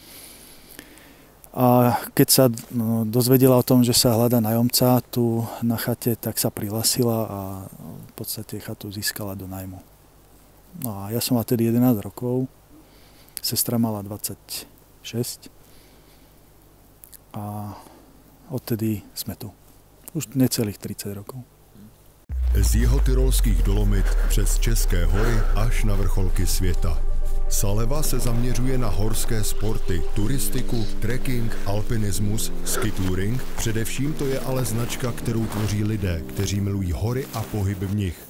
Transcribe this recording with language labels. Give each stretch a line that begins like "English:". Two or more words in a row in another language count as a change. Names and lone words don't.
Slovak: A keď sa dozvedela o tom, že sa hľadá nájomca tu na chate, tak sa prihlásila a v podstate chatu získala do nájmu. No a ja som mal tedy 11 rokov, sestra mala 26 a odtedy sme tu. Už necelých 30 rokov.
Czech: Z jihotirolských Dolomit přes České hory až na vrcholky světa. Saleva se zaměřuje na horské sporty, turistiku, trekking, alpinismus, skitouring. Především to je ale značka, kterou tvoří lidé, kteří milují hory a pohyb v nich.